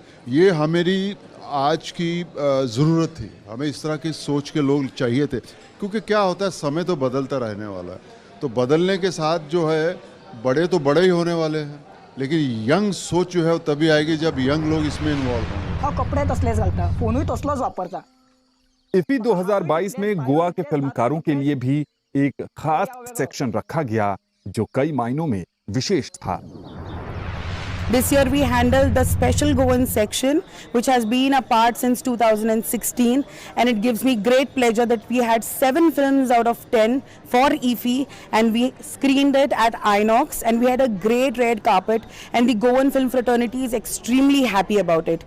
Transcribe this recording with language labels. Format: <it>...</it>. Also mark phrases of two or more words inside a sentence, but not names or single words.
<hi>ये हमारी आज की ज़रूरत थी. हमें इस तरह की सोच के लोग चाहिए थे, क्योंकि क्या होता है, समय तो बदलता रहने वाला है. तो बदलने के साथ जो है, बड़े तो बड़े ही होने वाले हैं, लेकिन यंग सोच जो है वो तभी आएगी जब यंग लोग इसमें इन्वॉल्व होंगे.</hi> <kok>हा कपडे तसलेच घालता, फोनही तसलाच वापरता.</kok> <hi>इफी 2022 में गोवा के फिल्मकारों के लिए भी एक खास सेक्शन रखा गया, जो कई मायनों में विशेष था.</hi> <en>This year we handled the special Goan section, which has been a part since 2016, and it gives me great pleasure that we had 7 films out of 10 for IFFI, and we screened it at Inox, and we had a great red carpet, and the Goan film fraternity is extremely happy about it.</en>